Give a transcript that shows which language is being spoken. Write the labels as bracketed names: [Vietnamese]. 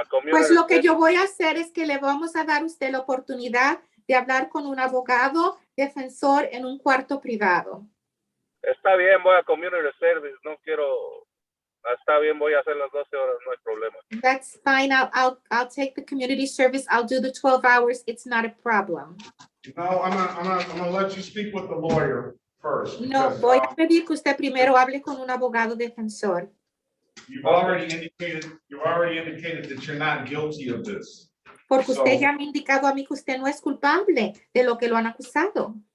[Spanish] Pues lo que yo voy a hacer es que le vamos a dar a usted la oportunidad de hablar con un abogado defensor en un cuarto privado. Está bien, voy a [English] community service, [Spanish] no quiero Está bien, voy a hacer las 12 horas, no hay problema. [English] That's fine. I'll take the community service. I'll do the 12 hours. It's not a problem. No, I'm gonna let you speak with the lawyer first. No, because, [Spanish] voy a pedir que usted primero hable con un abogado defensor. [English] You've already indicated that you're not guilty of this. [Spanish] Porque [English] So- [Spanish] usted ya me ha indicado a mí que usted no es culpable de lo que lo han acusado.